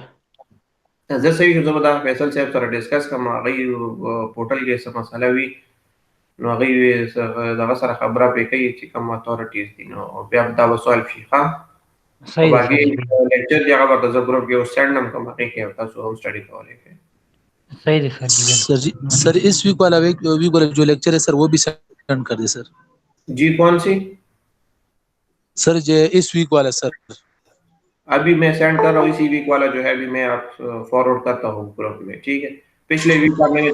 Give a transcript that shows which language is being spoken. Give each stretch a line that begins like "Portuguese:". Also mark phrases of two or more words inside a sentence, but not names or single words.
Pashto: زه صحیح شو، زه به دا فیصل صاحب سره ډسکس کوم. هغه پورټل کې څه مسله وي نو هغه دغه سره خبره پرې کوي چې کوم اتھارټیز دي، نو بیا دا به سوالف شي. ښه صحیح ده باقي لیکچر دی هغه ورته زه ګروپ کې اوس سینډ هم کوم، هغې کې تاسو هم سټډي کولی شئ.
Hindi: صحیح है सर जी। सर इस वीक वाला जो लेक्चर है सर वो भी सेंड कर दे सर। जी कौन सी? सर ये इस वीक वाला सर अभी मैं सेंड कर रहा हूँ। इसी वीक वाला जो है अभी मैं आप फॉरवर्ड करता हूँ ग्रुप में। ठीक है, पिछले वीक का मैंने